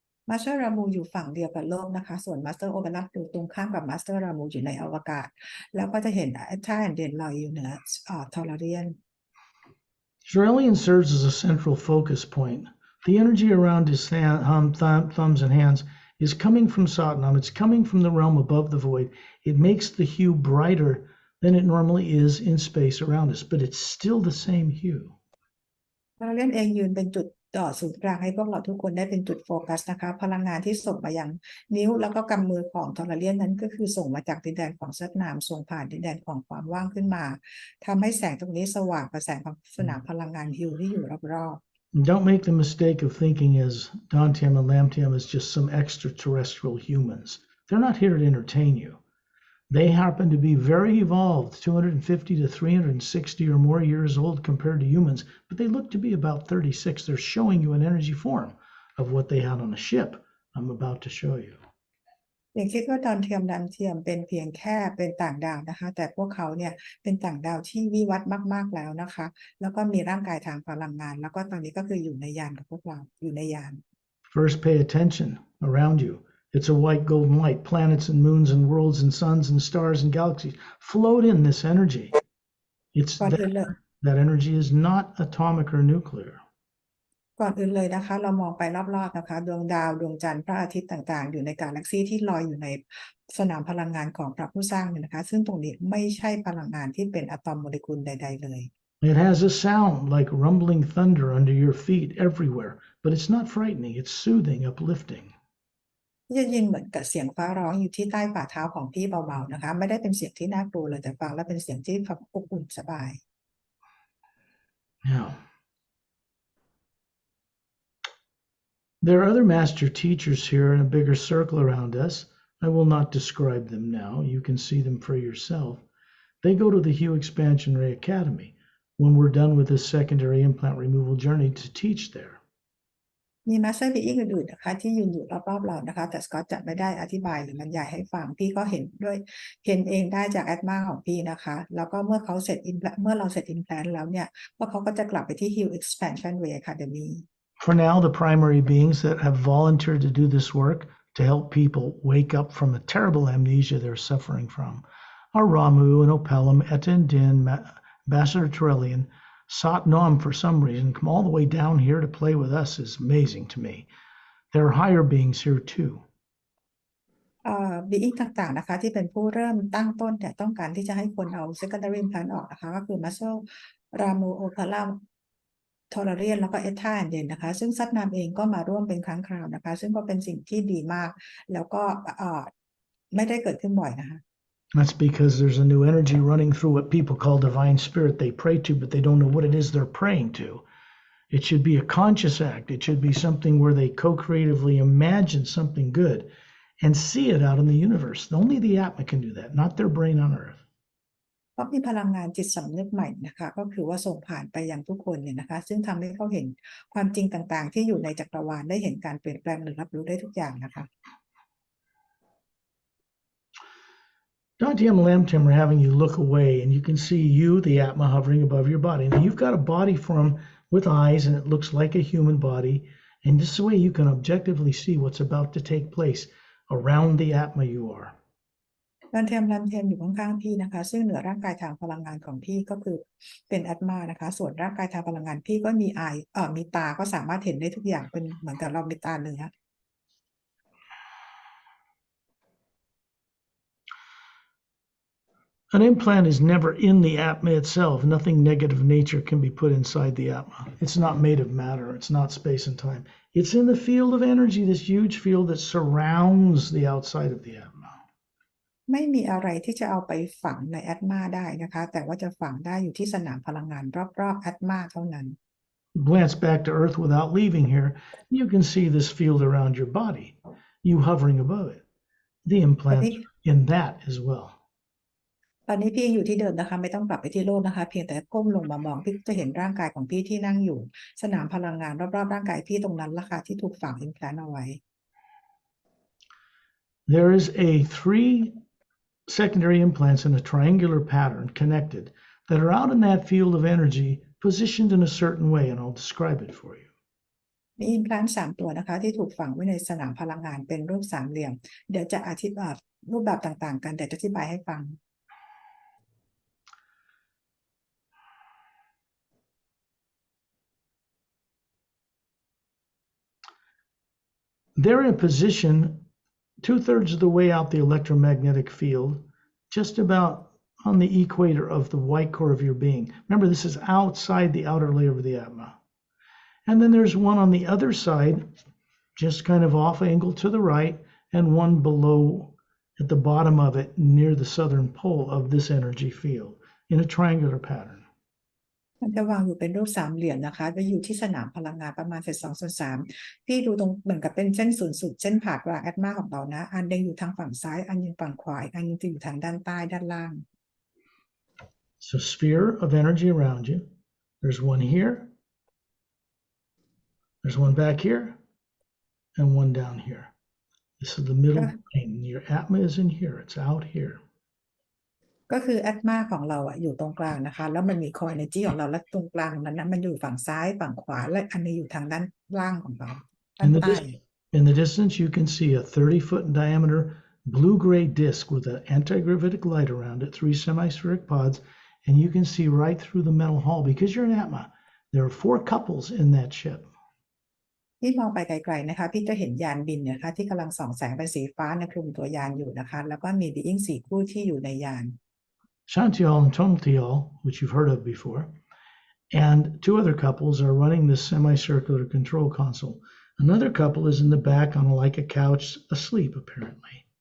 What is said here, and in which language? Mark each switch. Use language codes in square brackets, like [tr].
[th] มาสเตอร์รามูอยู่ฝั่งเดียวกับโลกนะคะส่วนมาสเตอร์โอเบลัสอยู่ตรงข้ามกับมาสเตอร์รามูอยู่ในอวกาศแล้วก็จะเห็นท่าแอนเดนลอยอยู่เหนือทอร์เรียน [en] Turelian serves as a central focus point. The energy around his thumbs and hands is coming from Satnam. It's coming from the realm above the void. It makes the hue brighter than it normally is in space around us, but it's still the same hue. [th] ทอร์เรียนเองยืนเป็นจุดศูนย์กลางให้พวกเราทุกคนได้เป็นจุดโฟกัสนะคะพลังงานที่ส่งมายังนิ้วแล้วก็กำมือของทอร์เรียนนั้นก็คือส่งมาจากดินแดนของซัตนามส่งผ่านดินแดนของความว่างขึ้นมาทำให้แสงตรงนี้สว่างกว่าแสงของสนามพลังงานฮิวที่อยู่รอบๆ [en] Don't make the mistake of thinking as Dantiam and Lamtiam as just some extraterrestrial humans. They're not here to entertain you. They happen to be very evolved, 250 to 360 or more years old compared to humans, but they look to be about 36. They're showing you an energy form of what they had on a ship. I'm about to show you. [th] อย่าคิดว่าดาวเทียมเป็นเพียงแค่เป็นต่างดาวนะคะแต่พวกเขาเนี่ยเป็นต่างดาวที่วิวัฒน์มากๆแล้วนะคะแล้วก็มีร่างกายทางพลังงานแล้วก็ตอนนี้ก็คืออยู่ในยานกับพวกเราอยู่ในยาน [en] First, pay attention around you. It's a white golden light. Planets and moons and worlds and suns and stars and galaxies float in this energy. It's that energy is not atomic or nuclear. [th] ก่อนอื่นเลยนะคะเรามองไปรอบๆนะคะดวงดาวดวงจันทร์พระอาทิตย์ต่างๆอยู่ในกาแล็กซีที่ลอยอยู่ในสนามพลังงานของพระผู้สร้างเนี่ยนะคะซึ่งตรงนี้ไม่ใช่พลังงานที่เป็นอะตอมโมเลกุลใดๆเลย [en] It has a sound like rumbling thunder under your feet everywhere, but it's not frightening. It's soothing, uplifting. [th] จะยินเหมือนกับเสียงฟ้าร้องอยู่ที่ใต้ฝ่าเท้าของพี่เบาๆนะคะไม่ได้เป็นเสียงที่น่ากลัวเลยแต่ฟังแล้วเป็นเสียงที่อบอุ่นสบาย [en] Now, there are other master teachers here in a bigger circle around us. I will not describe them now. You can see them for yourself. They go to the Hue Expansion Ray Academy when we're done with this secondary implant removal journey to teach there. [th] มีมาสเตอร์บีอิงอื่นๆนะคะที่ยืนอยู่รอบๆเรานะคะแต่สกอตจะไม่ได้อธิบายหรือบรรยายให้ฟังพี่ก็เห็นเองได้จาก Atma ของพี่นะคะแล้วก็เมื่อเราเสร็จ implant แล้วเนี่ยพวกเขาก็จะกลับไปที่ Hue Expansion Ray Academy. [en] For now, the primary beings that have volunteered to do this work to help people wake up from a terrible amnesia they're suffering from are Ramu and Opelum, Etta and Din, Ambassador Torellian, Sat Nom for some reason, come all the way down here to play with us is amazing to me. There are higher beings here too. [th] บีอิงต่างๆนะคะที่เป็นผู้เริ่มตั้งต้นแต่ต้องการที่จะให้คนเอา secondary implant ออกนะคะก็คือ Muscle Ramu Opelumทอร์เรียนแล้วก็เอท่าเดนนะคะซึ่งซัดนามเองก็มาร่วมเป็นครั้งคราวนะคะซึ่งก็เป็นสิ่งที่ดีมากแล้วก็ไม่ได้เกิดขึ้นบ่อยนะคะ [en] That's because there's a new energy running through what people call divine spirit they pray to, but they don't know what it is they're praying to. It should be a conscious act. It should be something where they co-creatively imagine something good and see it out in the universe. Only the Atma can do that, not their brain on earth. [th] เพราะมีพลังงานจิตสำนึกใหม่นะคะก็คือว่าส่งผ่านไปยังทุกคนเนี่ยนะคะซึ่งทำให้เขาเห็นความจริงต่างๆที่อยู่ในจักรวาลได้เห็นการเปลี่ยนแปลงหรือรับรู้ได้ทุกอย่างนะคะ [en] Dante and Lamtim are having you look away and you can see you, the Atma, hovering above your body. Now you've got a body form with eyes and it looks like a human body, and this is the way you can objectively see what's about to take place around the Atma you are. [th] ลันเทียมอยู่ข้างๆพี่นะคะซึ่งเหนือร่างกายทางพลังงานของพี่ก็คือเป็นแอตมานะคะส่วนร่างกายทางพลังงานพี่ก็มีมีตาก็สามารถเห็นได้ทุกอย่างเป็นเหมือนกับเรามีตาเนื้อ [en] An implant is never in the Atma itself. Nothing negative nature can be put inside the Atma. It's not made of matter. It's not space and time. It's in the field of energy, this huge field that surrounds the outside of the Atma. [th] ไม่มีอะไรที่จะเอาไปฝังในแอตมาได้นะคะแต่ว่าจะฝังได้อยู่ที่สนามพลังงานรอบๆแอตมาเท่านั้น [en] Glance back to Earth without leaving here, you can see this field around your body, you hovering above it. The implants in that as well. [th] ตอนนี้พี่อยู่ที่เดิมนะคะไม่ต้องกลับไปที่โลกนะคะเพียงแต่ก้มลงมามองพี่จะเห็นร่างกายของพี่ที่นั่งอยู่สนามพลังงานรอบๆร่างกายพี่ตรงนั้นละค่ะที่ถูกฝังอิมแพลนต์เอาไว้ [en] There is a 3 secondary implants in a triangular pattern connected that are out in that field of energy positioned in a certain way, and I'll describe it for you. [th] มีอิมแพลนต์3ตัวนะคะที่ถูกฝังไว้ในสนามพลังงานเป็นรูปสามเหลี่ยมเดี๋ยวจะอธิบายรูปแบบต่างๆกันเดี๋ยวจะอธิบายให้ฟัง [en] They're in a position 2/3 of the way out the electromagnetic field, just about on the equator of the white core of your being. Remember, this is outside the outer layer of the Atma. And then there's one on the other side, just kind of off angle to the right, and one below at the bottom of it near the southern pole of this energy field in a triangular pattern. [th] มันจะวางอยู่เป็นรูปสามเหลี่ยมนะคะจะอยู่ที่สนามพลังงานประมาณ2/3พี่ดูตรงเหมือนกับเป็นเส้นศูนย์สูตรเส้นผ่ากลางแอตมาของเรานะอันหนึงอยู่ทางฝั่งซ้ายอันหนึงฝั่งขวาอันหนึงจะอยู่ทางด้านใต้ด้านล่าง [en] It's a sphere of energy around you. There's one here, there's one back here, and one down here. This is the middle plane. Your Atma is in here. It's out here. [th] ก็คือแอตมาของเราอยู่ตรงกลางนะคะแล้วมันมีคอ energy ของเราและตรงกลางนั้นนะมันอยู่ฝั่งซ้ายฝั่งขวาและอันนี้อยู่ทางด้านล่างของเราด้าน [en] In the, [th] ใต้ [en] in the distance, you can see a 30-foot in diameter blue-gray disc with an anti-gravitic light around it, 3 semispheric pods, and you can see right through the metal hull. Because you're an Atma, there are 4 couples in that ship. [th] ที่มองไปไกลๆนะคะพี่จะเห็นยานบินเนี่ยนะคะที่กำลังส่องแสงเป็นสีฟ้าในคลุมตัวยานอยู่นะคะแล้วก็มีบีอิง4คู่ที่อยู่ในยาน [en] Shantial and Tonaltial, which you've heard of before, and 2 other couples are running this semicircular control console. Another couple is in the back on like a couch asleep, apparently.